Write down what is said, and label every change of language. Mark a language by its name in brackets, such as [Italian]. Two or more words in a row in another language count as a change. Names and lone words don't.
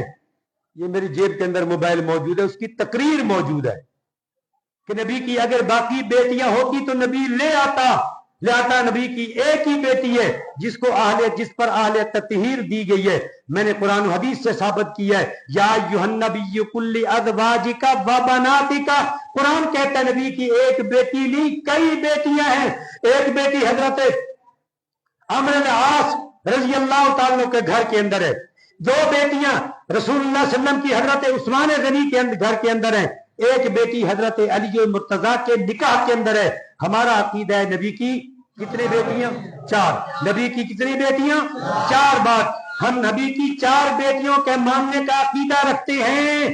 [Hindi] ये मेरी जेब के अंदर मोबाइल मौजूद है, उसकी तकरीर मौजूद है कि नबी की अगर बाकी बेटियां होती तो नबी ले आता। नबी की एक ही बेटी है जिस पर आहले तत्हीर दी गई है। मैंने कुरान और हदीस से साबित किया है। [Arabic] يا أيها النبي قل لأزواجك وبناتك, [Hindi] कुरान कहता है नबी की एक बेटी नहीं, कई बेटियां हैं। एक बेटी हजरत अम्र बिन आस [Arabic] رضي الله تعالى [Hindi] के घर के अंदर है। दो बेटियां रसूलुल्लाह [Arabic] صلى الله عليه وسلم [Hindi] की हजरत उस्मान गनी के घर के अंदर है। एक बेटी हजरत अली और मुर्तजा के निकाह के अंदर है। हमारा अकीदा है नबी की कितनी बेटियां? चार। नबी की कितनी बेटियां? चार। बात हम नबी की चार बेटियों के मानने का अकीदा रखते हैं।